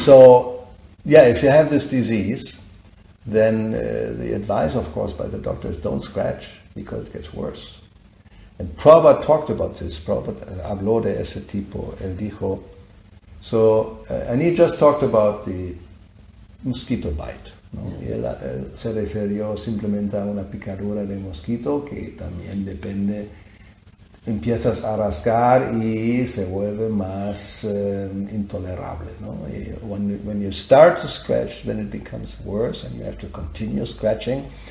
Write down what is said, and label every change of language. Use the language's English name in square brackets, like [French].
[English] So, yeah, if you have this disease, then the advice, of course, by the doctor is don't scratch because it gets worse. And Prabhupada talked about this. [Spanish] Prabhupada habló de ese tipo. Él dijo, [English] and he just talked about the mosquito bite. ¿No? [Spanish] Y él se refirió simplemente a una picadura de mosquito que también depende. Empiezas a rascar y se vuelve más intolerable, ¿no? [English] Y when you start to scratch, then it becomes worse and you have to continue scratching.